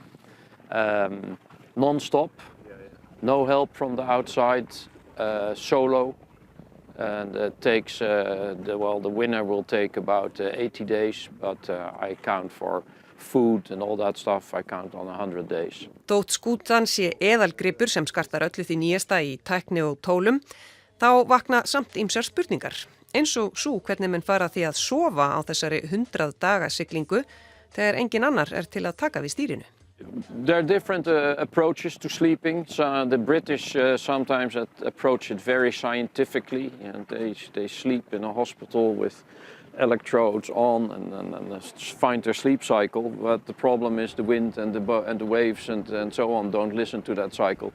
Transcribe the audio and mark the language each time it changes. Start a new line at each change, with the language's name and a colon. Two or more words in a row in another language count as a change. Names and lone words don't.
English: Non-stop, no help from the outside, solo. And it takes, the winner will take about 80 days, but I count for food and all that stuff, I count on 100 days.
Icelandic: Þótt skútan sé eðalgripur sem skartar öllu því nýjasta í tækni og tólum, þá vakna samt ýmsar spurningar. Eins og sú hvernig menn fara því að sofa á þessari 100 daga siglingu þegar engin annar til að taka við stýrinu.
English: There are different approaches to sleeping. So the British sometimes approach it very scientifically, and they sleep in a hospital with electrodes on and find their sleep cycle. But the problem is the wind and the waves and so on don't listen to that cycle.